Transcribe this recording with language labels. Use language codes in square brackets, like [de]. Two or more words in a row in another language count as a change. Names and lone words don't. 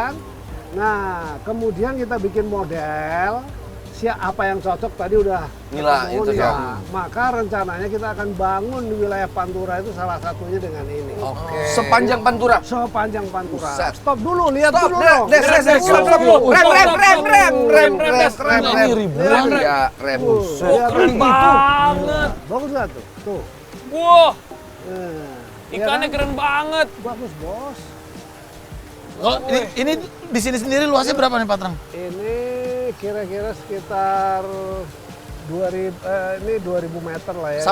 [id] kan? Nah, kemudian kita bikin model apa yang cocok tadi udah Nila, ketemu itu nila. ya. Maka rencananya kita akan bangun di wilayah Pantura itu salah satunya dengan ini. Oke. Sepanjang Pantura. Sepanjang Pantura. Buset. Stop dulu, lihat Stop, dulu des, dong. des, des, des, stop, stop, stop. Rem, rem, rem, rem, rem, rem, rem, Ini ribuan. Ya, rem. Tuh, lihat Keren tuh. banget. Bagus nggak tuh? Tuh. Wah, Nah, ikannya ya kan? keren banget. Bagus, Bos. Oh, ini di sini sendiri luasnya berapa nih, Pak Treng? Ini kira-kira sekitar 2000 meter lah ya.